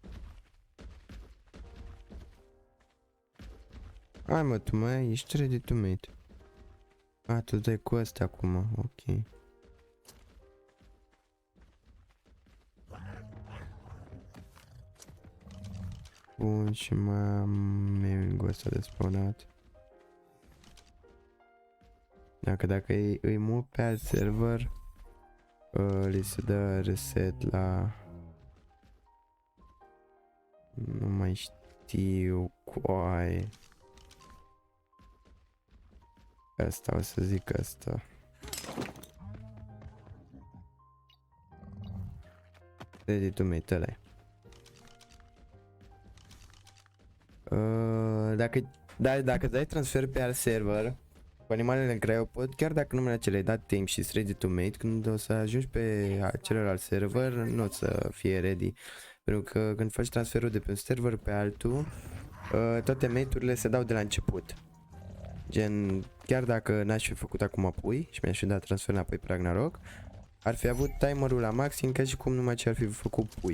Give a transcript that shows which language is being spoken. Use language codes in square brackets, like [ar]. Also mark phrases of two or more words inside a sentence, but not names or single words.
[ro] Hai mă, tu mai ești [en] ready to mate. [ro] A, tu dai cu ăsta acum, ok. Bun, și mai am mail-ul ăsta de spawnat. Dacă îi mut pe alt server, li se dă reset la... Nu mai știu coaie. Asta o să zic asta. [en] Ready to mate, [ro] ăla-i. Dacă dai transfer pe alt server cu animalele în cryopod, chiar dacă numele acelei dat timp și [en] ready to mate, [ro] când o să ajungi pe celălalt server, nu o să fie ready. Pentru că când faci transferul de pe un server pe altul, toate mate-urile se dau de la început. Gen, chiar dacă n-aș fi făcut acum pui și mi-aș fi dat transfer înapoi pe Ragnarok, ar fi avut timerul la maxim ca și cum numai ce ar fi făcut pui.